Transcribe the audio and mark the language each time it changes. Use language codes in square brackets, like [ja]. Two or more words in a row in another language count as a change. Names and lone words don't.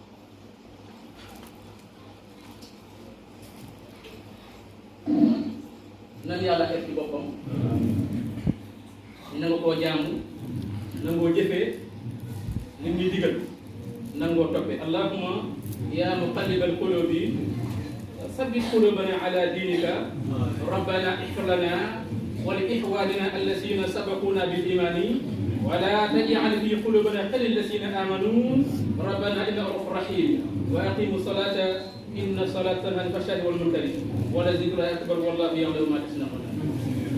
[wo] nan yàlla xeet ci boppam nanga koo jaamu nangoo jëfee li muy digal nangoo [ar] toppee اللهم يا مقلب القلوب ثبت قلوبنا على دينك ربنا اغفر لنا ولإخواننا الذين سبقونا بالإيمان ولا تجعل في قلوبنا غلا للذين امنوا ربنا انك رؤوف رحيم واقيموا الصلاه ان الصلاه تنهى عن الفحشاء والمنكر ولذكر اكبر والله يعلم ما تصنعون